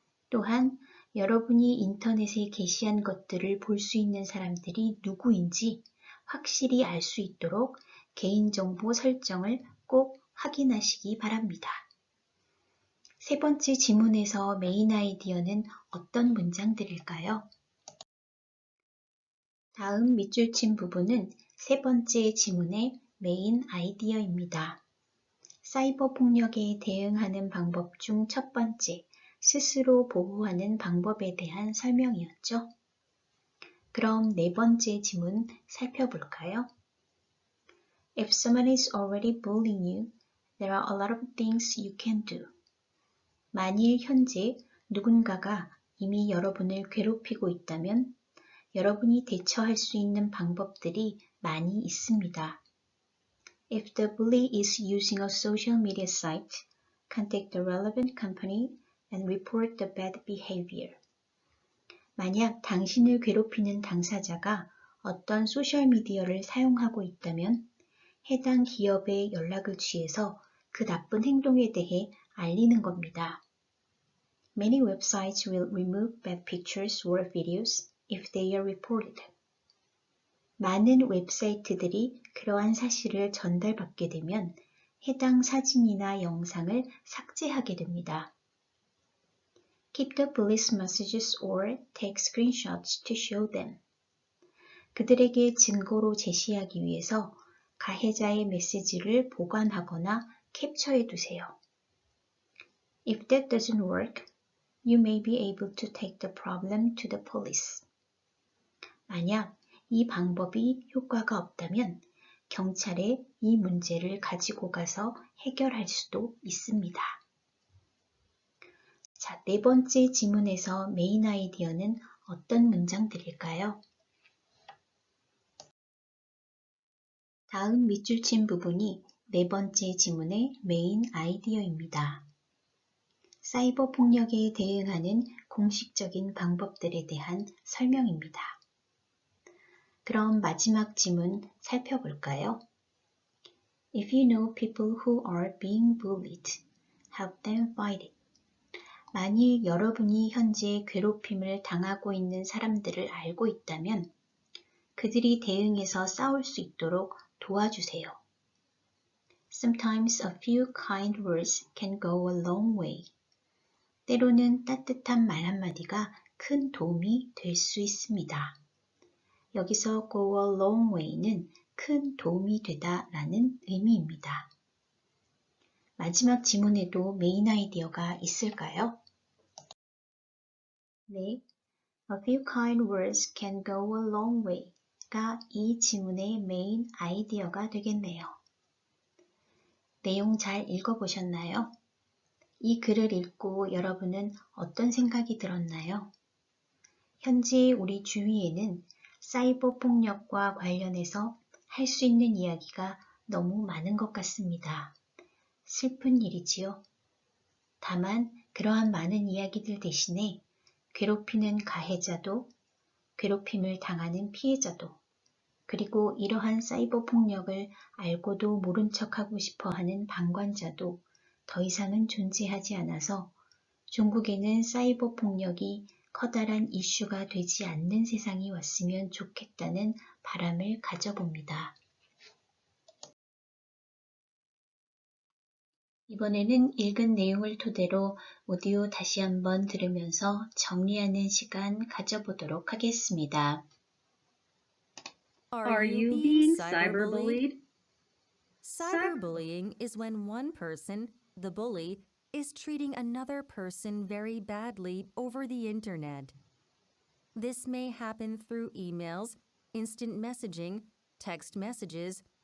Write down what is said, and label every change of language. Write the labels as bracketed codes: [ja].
[ko] 또한 여러분이 인터넷에 게시한 것들을 볼 수 있는 사람들이 누구인지 확실히 알 수 있도록 개인정보 설정을 꼭 확인하시기 바랍니다. 세 번째 지문에서 메인 아이디어는 어떤 문장들일까요? 다음 밑줄 친 부분은 세 번째 지문의 메인 아이디어입니다. 사이버 폭력에 대응하는 방법 중 첫 번째, 스스로 보호하는 방법에 대한 설명이었죠. 그럼 네 번째 지문 살펴볼까요? [en] If someone is already bullying you, there are a lot of things you can do. [ko] 만일 현재 누군가가 이미 여러분을 괴롭히고 있다면 여러분이 대처할 수 있는 방법들이 많이 있습니다. [en] If the bully is using a social media site, contact the relevant company and report the bad behavior. [ko] 만약 당신을 괴롭히는 당사자가 어떤 소셜미디어를 사용하고 있다면 해당 기업에 연락을 취해서 그 나쁜 행동에 대해 알리는 겁니다. [en] Many websites will remove bad pictures or videos if they are reported. [ko] 많은 웹사이트들이 그러한 사실을 전달받게 되면 해당 사진이나 영상을 삭제하게 됩니다. [en] Keep the police messages or take screenshots to show them. [ko] 그들에게 증거로 제시하기 위해서 가해자의 메시지를 보관하거나 캡처해 두세요. [en] If that doesn't work, you may be able to take the problem to the police. [ko] 만약 이 방법이 효과가 없다면 경찰에 이 문제를 가지고 가서 해결할 수도 있습니다. 자, 네 번째 지문에서 메인 아이디어는 어떤 문장들일까요? 다음 밑줄 친 부분이 네 번째 지문의 메인 아이디어입니다. 사이버 폭력에 대응하는 공식적인 방법들에 대한 설명입니다. 그럼 마지막 지문 살펴볼까요? [en] If you know people who are being bullied, help them fight it. [ko] 만일 여러분이 현재 괴롭힘을 당하고 있는 사람들을 알고 있다면 그들이 대응해서 싸울 수 있도록 도와주세요. [en] Sometimes a few kind words can go a long way. [ko] 때로는 따뜻한 말 한마디가 큰 도움이 될 수 있습니다. 여기서 [en] go a long way [ko] 는 큰 도움이 되다 라는 의미입니다. 마지막 지문에도 메인 아이디어가 있을까요? 네, [en] a few kind words can go a long way [ko] 가 이 지문의 메인 아이디어가 되겠네요. 내용 잘 읽어보셨나요? 이 글을 읽고 여러분은 어떤 생각이 들었나요? 현재 우리 주위에는 사이버 폭력과 관련해서 할 수 있는 이야기가 너무 많은 것 같습니다. 슬픈 일이지요. 다만 그러한 많은 이야기들 대신에 괴롭히는 가해자도, 괴롭힘을 당하는 피해자도, 그리고 이러한 사이버 폭력을 알고도 모른 척하고 싶어하는 방관자도 더 이상은 존재하지 않아서 종국에는 사이버 폭력이 커다란 이슈가 되지 않는 세상이 왔으면 좋겠다는 바람을 가져봅니다. 이번에는 읽은 내용을 토대로 오디오 다시 한번 들으면서 정리하는 시간 가져보도록 하겠습니다. [en] Are you being cyberbullied? Cyberbullying is when one person, the bully, is treating another person very badly over the internet. This may happen through emails, instant messaging, text messages,